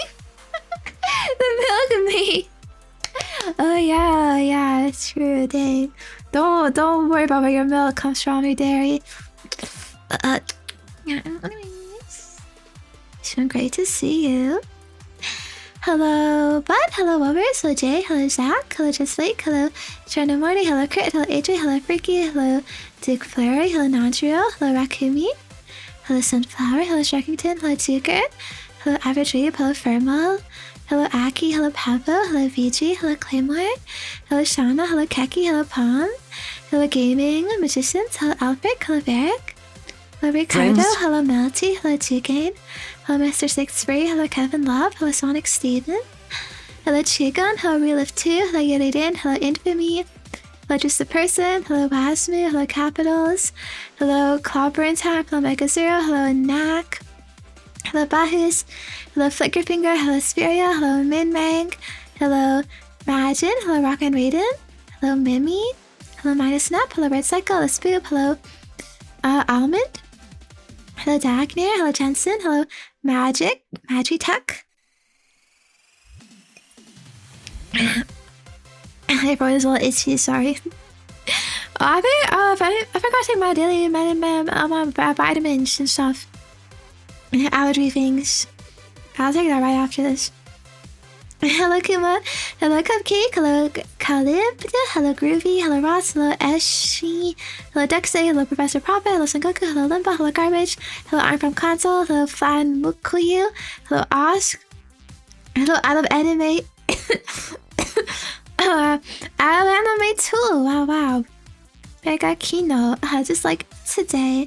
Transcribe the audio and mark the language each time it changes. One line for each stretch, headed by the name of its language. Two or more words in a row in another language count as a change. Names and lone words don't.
English: The milk of me. Oh yeah, it's true. Dang. Don't worry about where your milk comes from, your dairy. Yeah. Anyways, it's been great to see you. Hello, Bud. Hello, Wovers. Hello, Jay. Hello, Zach. Hello, Just Blake. Hello, Trina Morty. Hello, Crit. Hello, AJ. Hello, Freaky. Hello, Duke Flurry. Hello, Nandrio. Hello, Rakumi. Hello, Sunflower. Hello, Shrekington. Hello, Tuker. Hello, Average Reap. Hello, Fermo. Hello, Aki. Hello, Pablo. Hello, VG. Hello, Claymore. Hello, Shauna. Hello, Keki. Hello, Palm. Hello, Gaming Magicians. Hello, Alfred. Hello, Varric. Hello, Ricardo. Friends? Hello, Melty. Hello, Jugane. Hello, Mr. Six Free. Hello, Kevin Love. Hello, Sonic Steven. Hello, Chigon. Hello, Relift 2. Hello, Yuridan. Hello, Infamy. Hello, Just a Person. Hello, Wasmu. Hello, Capitals. Hello, Clobber Tap. Hello, Mega Zero. Hello, Knack. Hello, Bahus. Hello, Flickerfinger. Hello, Spiria. Hello, Minmang. Hello, Majin. Hello, Rock and Raiden. Hello, Mimi. Hello, Minus Snap. Hello, Red Cycle. Hello, Spoop. Hello, Almond. Hello, Dagnir. Hello, Jensen. Hello, Magitech. Everyone's a little itchy, sorry. I forgot to take my daily vitamins and stuff. Allergy things. I'll take that right after this. Hello, Kuma. Hello, Cupcake. Hello, Calib. Hello, Groovy. Hello, Ross. Hello, Eshi. Hello, Dexay. Hello, Professor Prophet. Hello, Sengoku. Hello, Limpa. Hello, Garbage. Hello, I'm from Console. Hello, Fan Mukuyu. Hello, Osk. Hello, I love anime. I love anime too. Wow. Mega Kino. Just like today.